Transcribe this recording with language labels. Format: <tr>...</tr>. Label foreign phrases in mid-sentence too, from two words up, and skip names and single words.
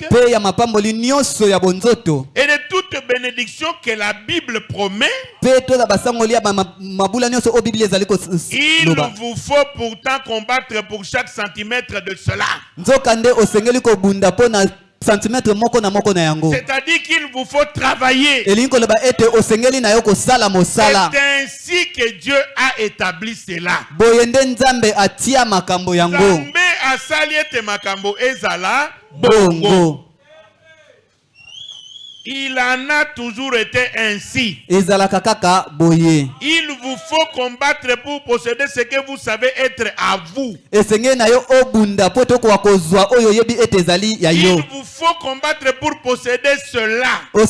<fr>Et de toute bénédiction que la Bible promet. Il vous faut pourtant combattre pour chaque centimètre de cela.</fr> <ln>centimètre moko na yango.</ln> <fr>C'est-à-dire qu'il vous faut travailler. C'est ainsi que Dieu a établi cela.</fr> <ln>Nzambe a sali ete makambo ezala bongo.</ln> <fr>Il en a toujours été ainsi. Il vous faut combattre pour posséder ce que vous savez être à vous. Il vous faut combattre pour posséder cela.</fr>